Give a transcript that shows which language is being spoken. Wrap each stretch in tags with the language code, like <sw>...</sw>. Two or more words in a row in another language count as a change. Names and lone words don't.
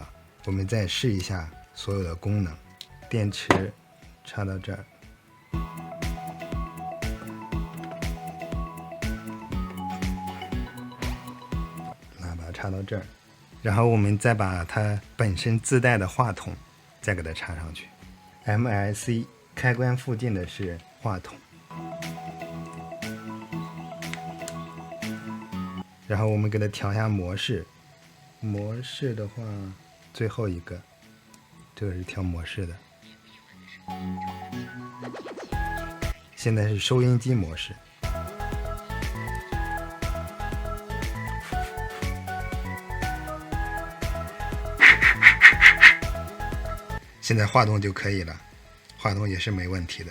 <zh>我們再試一下所有的功能，電池插到這兒，喇叭插到這兒，然後我們再把它本身自帶的話筒再給它插上去。MLC 開關附近的是話筒，然後我們給它調一下模式。模式的話，最後一個，這個是調模式的。現在是收音機模式。现在话筒就可以了，话筒也是没问题的。</zh>